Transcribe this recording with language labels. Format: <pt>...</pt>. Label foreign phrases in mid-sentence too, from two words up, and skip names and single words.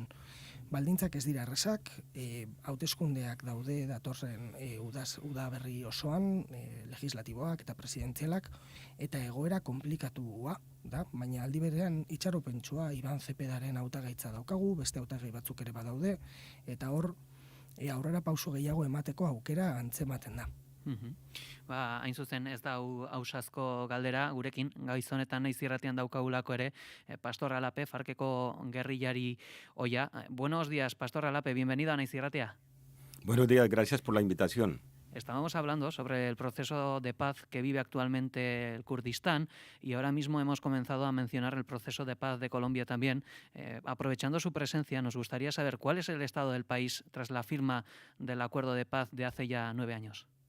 <eu>Baldintzak ez dira errazak, hauteskundeak daude datorren uda berri osoan, legislatiboak eta presidentzialak, eta egoera komplikatua da, baina aldi berean itxaropentsua Iban Zepedaren hautagaitza daukagu, beste hautagai batzuk ere badaude, eta hor aurrera pauso gehiago emateko aukera antzematen da. Hain zuzen ez da ausazko galdera, gurekin gaiz honetan naiz irratian daukagulako ere, Pastor Alape, Farkeko gerrillari oia.</eu> <es>Buenos días, Pastor Alape, bienvenido a Naiz irratia. Buenos días, gracias por la invitación. Estábamos hablando sobre el proceso de paz que vive actualmente el Kurdistán y ahora mismo hemos comenzado a mencionar el proceso de paz de Colombia también. Aprovechando su presencia, nos gustaría saber cuál es el estado del país tras la firma del acuerdo de paz de hace ya 9 años.</es>